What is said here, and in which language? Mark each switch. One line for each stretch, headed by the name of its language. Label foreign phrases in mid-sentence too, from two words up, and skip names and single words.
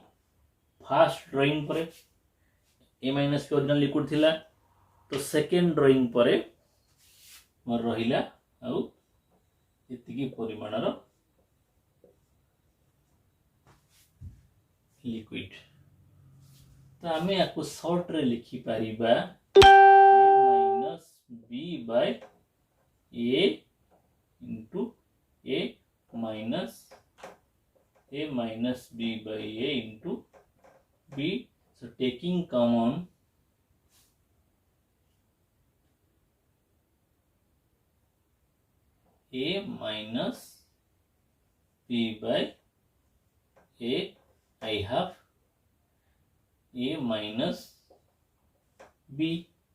English: first drawing
Odia: पर
English: A minus B original liquid
Odia: ଥିଲା, ତ
English: second drawing
Odia: ପର ମୋର ରହିଲା ଆଉ ଏତିକି ପରିମାଣ ର ଲିକ୍ୱିଡ. ତ ଆମେ ଯାକୁ ଶର୍ଟ ରେ ଲେଖି ପାରିବା
English: A minus B by A into A minus B by A into B. So taking common A minus B by A, I have A minus B.